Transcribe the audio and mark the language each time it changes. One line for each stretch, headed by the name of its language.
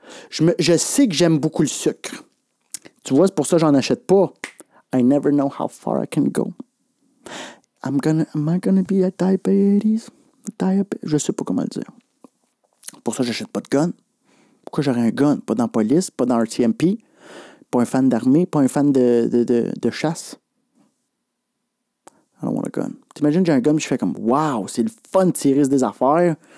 French: Je sais que j'aime beaucoup le sucre. Tu vois, c'est pour ça que j'en achète pas.
English: I never know how far I can go. Am I gonna be a diabetes?
French: Je sais pas comment le dire. Pour ça, j'achète pas de gun. Pourquoi j'aurais un gun? Pas dans la police, pas dans RTMP, pas un fan d'armée, pas un fan de chasse.
English: I don't want a gun.
French: T'imagines, j'ai un gun, je fais comme, wow, c'est le fun de tirer sur des affaires.